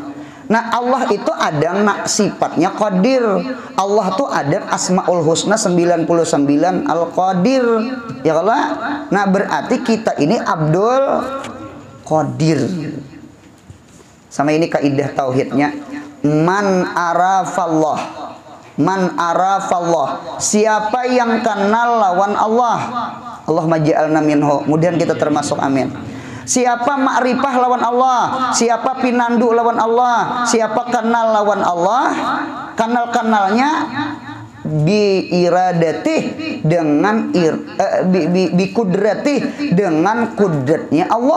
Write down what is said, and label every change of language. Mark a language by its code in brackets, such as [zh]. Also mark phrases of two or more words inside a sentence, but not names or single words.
[id] Nah, Allah itu ada sifatnya Qadir. Allah tuh ada Asmaul Husna 99 Al-Qadir. Ya Allah. Nah, berarti kita ini Abdul Qadir. Sama ini kaidah tauhidnya. [ar] من عرف الله من عرف الله. [bjn] Siapa yang kenal lawan Allah. [ar] اللهم اجعلنا منه. [bjn] Kemudian kita termasuk, amin. Siapa ma'rifah lawan Allah, siapa pinandu lawan Allah, siapa kenal lawan Allah, kenal-kenalnya [ar] بإرادة [bjn] dengan [ar] بقدرة [bjn] dengan kudratnya Allah.